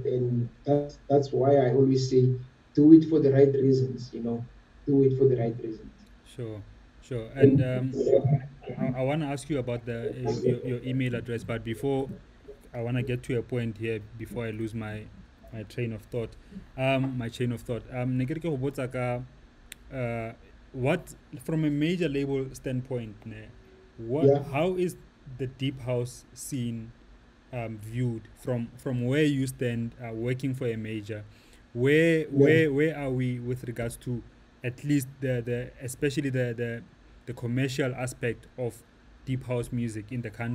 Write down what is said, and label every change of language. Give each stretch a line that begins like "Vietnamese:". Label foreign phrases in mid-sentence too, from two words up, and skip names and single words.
English: And that's why I always say do it for the right reasons, do it for the right reasons. Sure, sure. And And I want to ask you about your email address, but before I want to get to a point here before I lose my train of thought. My chain of thought.
Tswana: Ne ke re ke go botsa ka,
English: what from a major label standpoint, ne, what yeah, how is the deep house scene viewed from where you stand working for a major? yeah, Where are we with regards to at least the especially the commercial aspect of deep house music in the country?